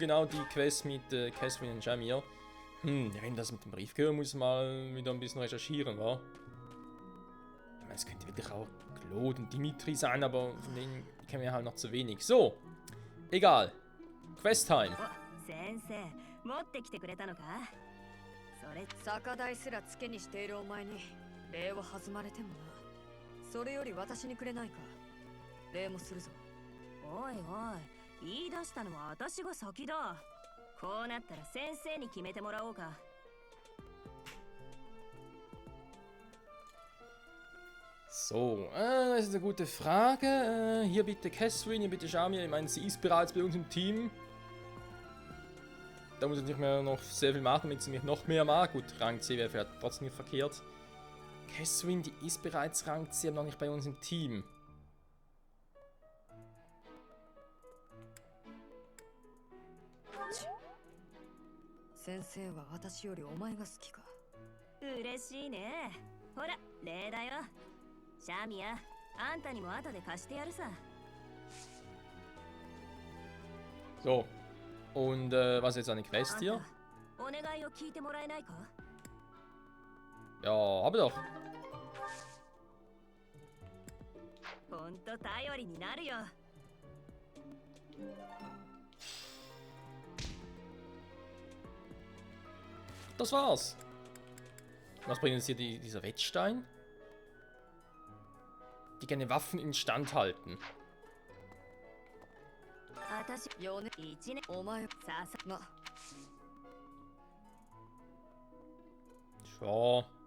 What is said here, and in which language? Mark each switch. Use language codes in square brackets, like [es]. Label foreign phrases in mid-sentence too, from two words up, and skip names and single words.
[de] Genau, die Quest mit Catherine und Jamir. Wenn das mit dem Brief gehört, muss mal wieder ein bisschen recherchieren, wa? Ich meine, es könnte wirklich auch Claude und Dimitri sein, aber von denen kennen wir halt noch zu wenig. So, egal. Quest-Time. [ja] それより私にくれないか。礼もするぞ。おいおい、言い出したのは私が先だ。こうなったら先生に決めてもらおうか。 [de] So, das ist eine gute Frage. Hier bitte Catherine, hier bitte Jamir. Ich meine, sie ist bereits bei uns im Team. Da muss ich nicht mehr noch sehr viel machen, damit sie mich noch mehr mag. Gut, Rang C wäre vielleicht trotzdem nicht verkehrt. Catherine, die ist bereits Rang C, aber noch nicht bei uns im Team. [ja] Sensei は私よりお前が好きか。嬉しいね。ほら、礼だよ。シャミヤ、あんたにも後で貸してやるさ。 [de] So, und was ist jetzt eine Quest hier? [ja] お願いを聞いてもらえないか? [de] Ja, habe doch. [ja] ほんと頼りになるよ。 [de] Das war's. Was bringt uns hier dieser Wettstein? Die gerne Waffen instand halten. Tja.